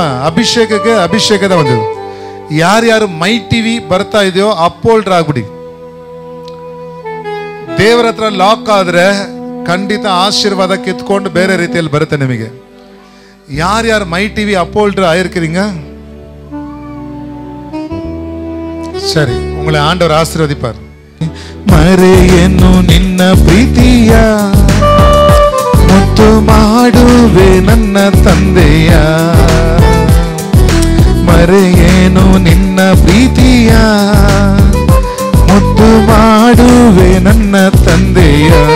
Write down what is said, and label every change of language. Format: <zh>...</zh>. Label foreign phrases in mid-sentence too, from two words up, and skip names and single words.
<kn>ಅಭಿಷೇಕಕ್ಕೆ ಅಭಿಷೇಕದ ಒಂದು. ಯಾರ್ಯಾರು ಮೈ ಟಿವಿ ಬರ್ತಾ ಇದೆಯೋ ಅಪ್ಪೋಲ್ಡ್ರ್ ಆಗ್ಬಿಡಿ. ದೇವರ ಹತ್ರ ಲಾಕ್ ಆದ್ರೆ ಖಂಡಿತ ಆಶೀರ್ವಾದ ಕಿತ್ಕೊಂಡು ಬೇರೆ ರೀತಿಯಲ್ಲಿ ಬರುತ್ತೆ ನಿಮಗೆ. ಯಾರ್ಯಾರು ಮೈ ಟಿವಿ ಅಪ್ಪೋಲ್ಡ್ರ್ ಆயிருக்கிறீங்க?</kn> <ta>சரி, உங்களை ஆண்டவர் ஆசீர்வதிப்பார்.</ta> <kn>ಮರೆಯೇನು ನಿನ್ನ ಪ್ರೀತಿಯ, ಮುತ್ತು ಮಾಡುವೆ ನನ್ನ ತಂದೆಯ. ಮರೆಯೇನು ನಿನ್ನ ಪ್ರೀತಿಯ, ಮುತ್ತು ಮಾಡುವೆ ನನ್ನ ತಂದೆಯ.</kn>